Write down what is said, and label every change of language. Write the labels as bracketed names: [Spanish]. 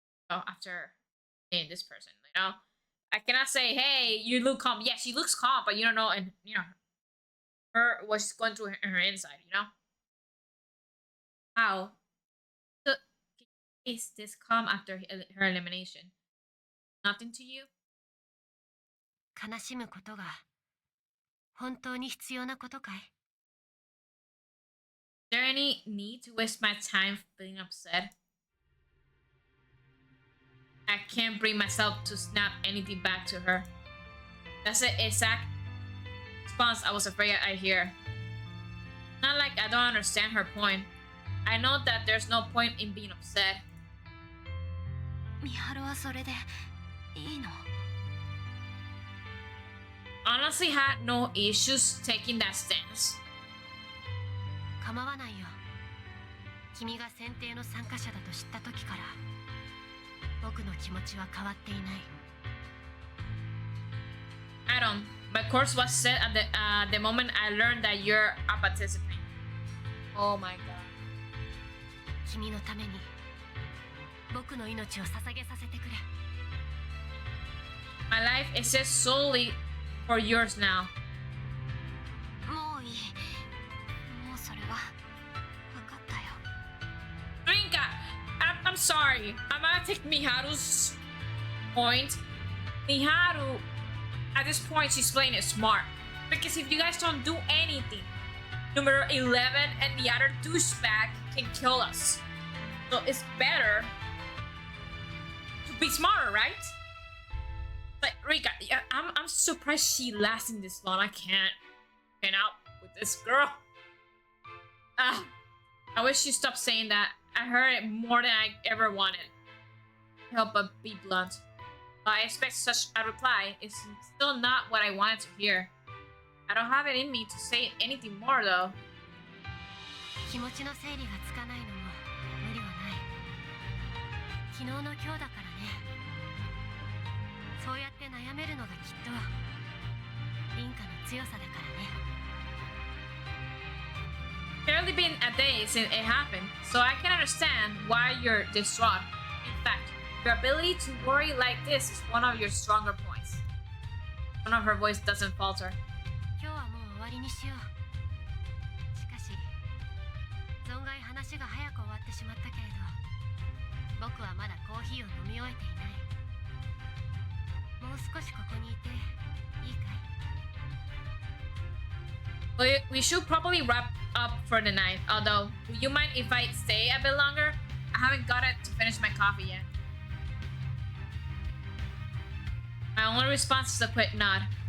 [English] Oh, after seeing this person, you know, I cannot say, hey, you look calm. Yeah, she looks calm, but you don't know, and you know, her what she's going through in her inside, you know. How? Is this calm after her elimination? Nothing to you? [Japanese] 悲しむことが本当に必要なことかい？ [English] Is there any need to waste my time feeling upset? I can't bring myself to snap anything back to her. That's the exact response I was afraid I'd hear. Not like I don't understand her point. I know that there's no point in being upset. [Japanese] 美晴はそれでいいの？ [English] Honestly had no issues taking that stance. [Japanese] 構わないよ。君が選定の参加者だと知った時から僕の気持ちは変わっていない。 [English] Adam, my course was set at the moment I learned that you're a participant. Oh my god. [Japanese] 君のために僕の命を捧げさせてくれ。 [English] My life is just solely for yours now. [Japanese] もういい。もうそれは分かったよ。 [English] Rinka, I'm sorry. I'm gonna take Miharu's point. Miharu, at this point, she's playing it smart. Because if you guys don't do anything, number 11 and the other douchebag can kill us. So it's better to be smarter, right? But Rika, I'm surprised she lasted this long. I can't get out with this girl. I wish she stopped saying that. I heard it more than I ever wanted. Help but be blunt. I expect such a reply. It's still not what I wanted to hear. I don't have it in me to say anything more though. [Japanese] 気持ちの整理がつかないのも無理はない。昨日の今日だからね。そうやって悩めるのがきっと凛花の強さだからね。 [English] Barely been a day since it happened, so I can understand why you're distraught. In fact, your ability to worry like this is one of your stronger points. One of her voice doesn't falter. [Japanese] 今日はもう終わりにしよう。しかし存外話が早く終わってしまったけれど、僕はまだコーヒーを飲み終えていない。もう少しここにいていいかい？ [English] We should probably wrap up for the night, although, would you mind if I stay a bit longer? I haven't got it to finish my coffee yet. My only response is a quick nod.